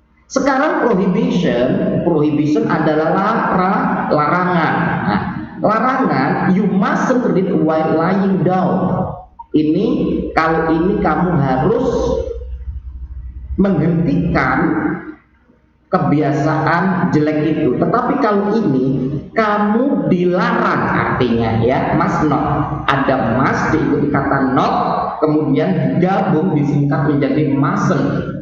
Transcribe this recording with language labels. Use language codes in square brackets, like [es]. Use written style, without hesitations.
[id] Sekarang prohibition adalah larangan. Nah, larangan, [en] you mustn't read while lying down. [id] Kalau ini kamu harus menghentikan kebiasaan jelek itu. Tetapi kalau ini kamu dilarang, artinya, ya, must not. Ada must diikuti kata not, kemudian digabung disingkat menjadi mustn't.